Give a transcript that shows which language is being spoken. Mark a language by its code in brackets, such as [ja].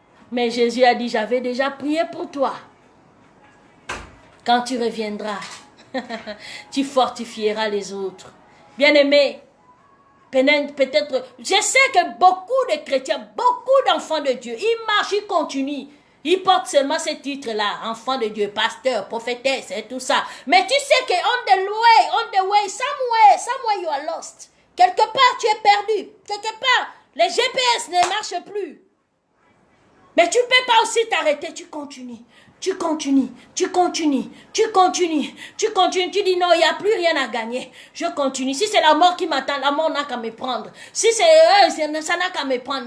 [fr] Mais Jésus a dit, j'avais déjà prié pour toi. Quand tu reviendras, tu fortifieras les autres. Bien-aimé, peut-être, je sais que beaucoup de chrétiens, beaucoup d'enfants de Dieu, ils marchent, ils continuent. Ils portent seulement ce titre-là, enfant de Dieu, pasteur, prophétesse et tout ça. Mais tu sais que [en] on the way, somewhere you are lost. [fr] Quelque part, tu es perdu. Quelque part, les GPS ne marchent plus. Mais tu ne peux pas aussi t'arrêter, tu continues. Tu continues. Tu dis non, il n'y a plus rien à gagner. Je continue. Si c'est la mort qui m'attend, la mort n'a qu'à me prendre. Si c'est ça n'a qu'à me prendre.